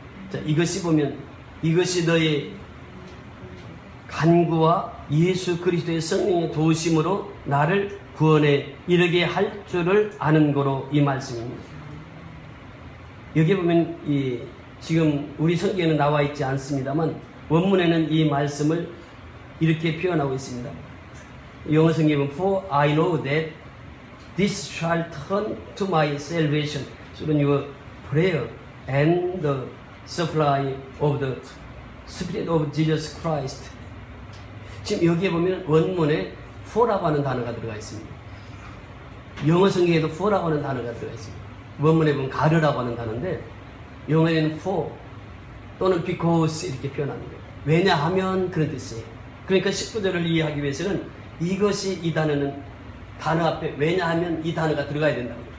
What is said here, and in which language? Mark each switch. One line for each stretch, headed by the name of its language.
Korean: 자, 이것이 보면 이것이 너희 간구와 예수 그리스도의 성령의 도우심으로 나를 구원에 이르게 할 줄을 아는 거로 이 말씀입니다. 여기 보면 지금 우리 성경에는 나와 있지 않습니다만 원문에는 이 말씀을 이렇게 표현하고 있습니다. 영어 성경에 보면
English: For I know that this shall turn to my salvation through your prayer and the supply of the Spirit of Jesus Christ.
Korean: 지금 여기에 보면 원문에 for라고 하는 단어가 들어가 있습니다. 영어 성경에도 for라고 하는 단어가 들어가 있습니다. 원문에 보면 가르라고 하는 단어인데 영어에는 for 또는 because 이렇게 표현합니다. 왜냐하면 그런 뜻이에요. 그러니까 19절을 이해하기 위해서는 이것이 이 단어는 단어 앞에 왜냐하면 이 단어가 들어가야 된다고.